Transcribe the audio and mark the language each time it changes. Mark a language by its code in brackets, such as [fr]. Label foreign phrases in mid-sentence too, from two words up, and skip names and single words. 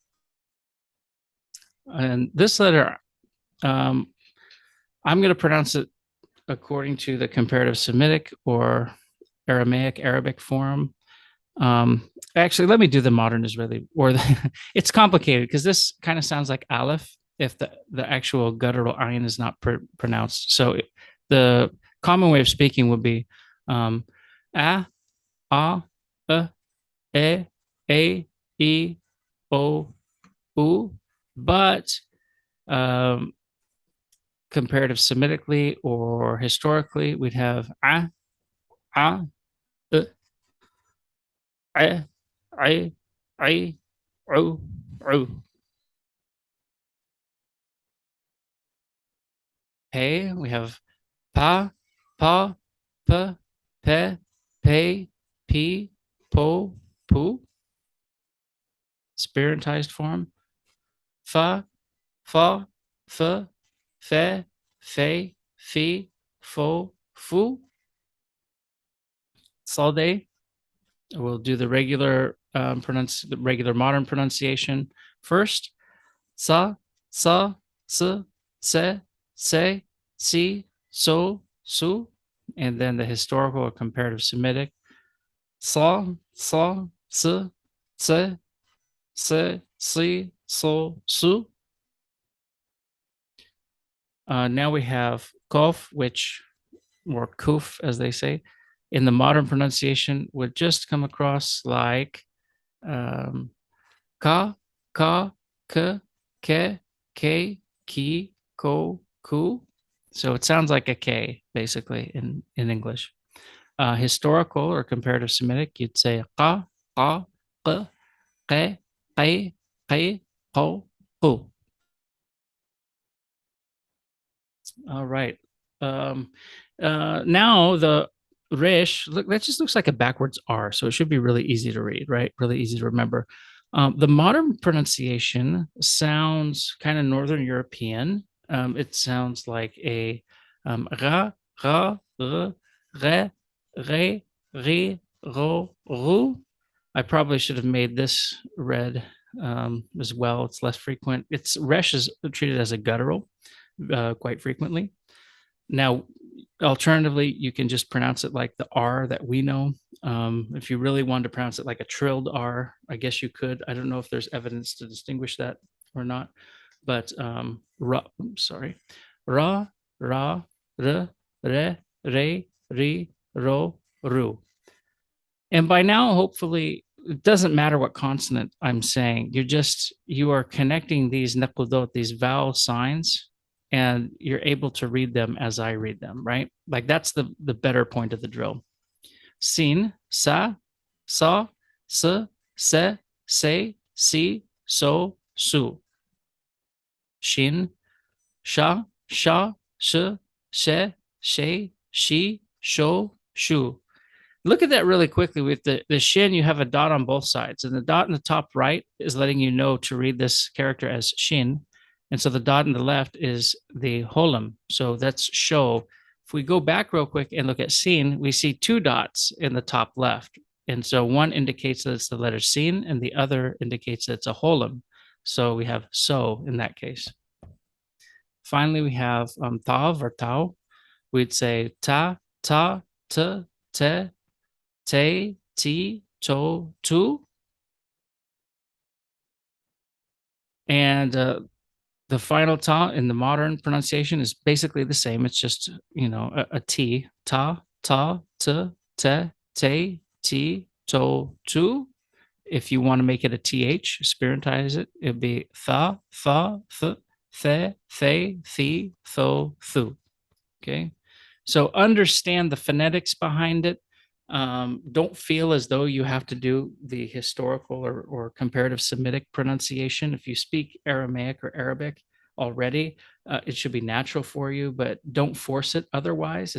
[en] And this letter, I'm going to pronounce it according to the comparative Semitic or Aramaic, Arabic form. Actually, let me do the modern Israeli, or it's complicated because this kind of sounds like aleph if the actual guttural ayin is not pronounced. So the common way of speaking would be a, e, o, u, but comparative Semitically or historically, we'd have a, I, ru, ru. Hey, we have pa, p, pe, pi, po, pu. Spirantized form. Fa, fe, fe, fi, fo, fu. Salde. We'll do the regular the regular modern pronunciation first. Sa, sa, s, se, si, so, su, and then the historical or comparative Semitic. Sa, sa, s, se, si, so, su. Now we have kof, which, or kuf, as they say, in the modern pronunciation would just come across like ka, ka, k, ke, ki, ko, ku. So it sounds like a K, basically, in English. Historical or comparative Semitic, you'd say ka, ka, k, ke, ke, ko, ku. All right. Um, now the Rish, look, that just looks like a backwards R, so it should be really easy to read, right? Really easy to remember. The modern pronunciation sounds kind of Northern European. It sounds like a ra, ra, r, re, re, re, ro, ru. I probably should have made this red as well. It's less frequent. It's Resh is treated as a guttural quite frequently. Now, alternatively, you can just pronounce it like the R that we know. If you really wanted to pronounce it like a trilled R, I guess you could. I don't know if there's evidence to distinguish that or not, but ra, sorry, ra, ra, r, re, re, ri, ro, ru. And by now, hopefully, it doesn't matter what consonant I'm saying. You are connecting these niqqudot, these vowel signs, and you're able to read them as I read them, right? Like that's the better point of the drill. Sin, sa, sa, se, si, so, su. Shin, sha, sh, she, sho, shu. Look at that really quickly. With the shin, you have a dot on both sides, and the dot in the top right is letting you know to read this character as shin. And so the dot in the left is the holum. So that's show. If we go back real quick and look at sin, we see two dots in the top left. And so one indicates that it's the letter sin, and the other indicates that it's a holum. So we have so in that case. Finally, we have tav or tau. We'd say ta, te, te, ti, to, tu. And the final ta in the modern pronunciation is basically the same. It's just, a T. Ta, te, ti, to, tu. If you want to make it a TH, spirantize it, it'd be tha, th, the, tho, thu. Okay. So understand the phonetics behind it. Don't feel as though you have to do the historical or comparative Semitic pronunciation. If you speak Aramaic or Arabic already, it should be natural for you, but don't force it otherwise.